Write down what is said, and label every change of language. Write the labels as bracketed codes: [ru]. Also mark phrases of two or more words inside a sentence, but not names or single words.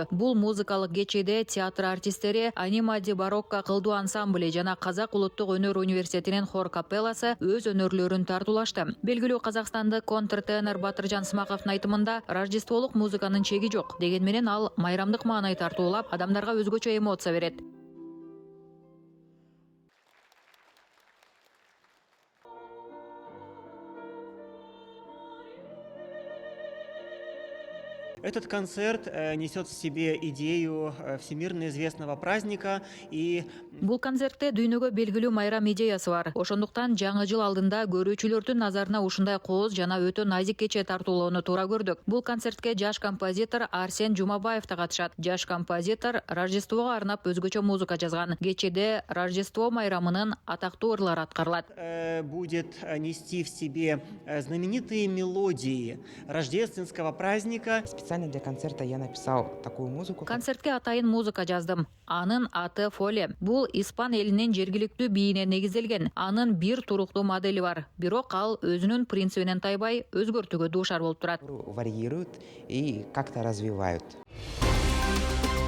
[ky] Бул музыкалык кечеде театр артисттери, Анима ди барокко кылдуу ансамблі жана Казак улуттук өнөр университетинин хор капелласы өз өнөрлөрүн тартуулашты. Белгилүү казакстандык контртенор Батыржан Смаковдун айтымында рождестволук музыканын чеги жок. Деген менен ал майрамдык маанай тартуулап, адамдарга өзгөчө эмоция берет. [ru] Этот концерт несет в себе идею всемирно известного праздника и [ky] Бул концертте дүйнөгө белгилүү майрам идеясы бар. Ошондуктан жаңы жыл алдында көрүүчүлөрдүн назарына ушундай кооз жана өтө назик кече тартуулоону туура көрдүк. Бул концертке жаш композитор Арсен Жумабаев да катышат. Жаш композитор Рождествого арнап өзгөчө музыка жазган. Кечеде Рождество майрамынын атактуу ырлары аткарылат. [ru] Будет нести в себе знаменитые мелодии рождественского праздника. Специально для концерта я написал такую музыку. [ky] Концертке атайын музыка жаздым. Анын аты Фоле. Бул испан элинин жергиликтүү бийине негизделген. Анын бир туруктуу модели бар. Бирок ал өзүнүн принцибинен тайбай өзгөртүүгө дуушар болуп турат. [ru] Варьируют и как-то развивают.